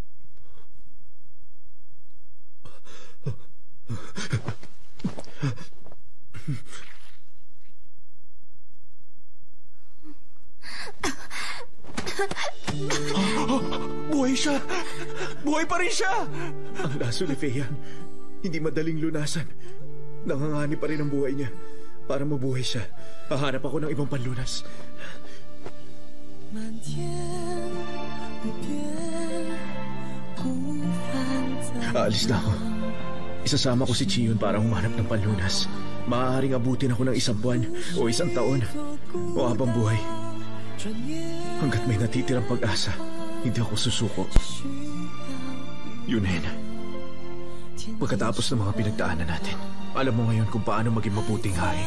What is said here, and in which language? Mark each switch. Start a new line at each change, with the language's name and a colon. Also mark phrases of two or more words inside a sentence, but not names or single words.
Filipino: Buhay siya! Buhay pa rin siya! Ang laso ni Feiyan, hindi madaling lunasan. Nangangani pa rin ang buhay niya. Para mabuhay siya, hahanap ako ng ibang panlunas.
Chinese: 满天无边，孤帆在
Filipino: Aalis na ako. Isasama ko si Chiyon para humanap ng panlunas. Maaaring abutin ako ng 1 buwan o 1 taon o habang buhay. Hanggat may natitirang pag-asa, hindi ako susuko. Yunen, pagkatapos ng mga pinagdaanan natin, alam mo ngayon kung paano maging mabuting hari.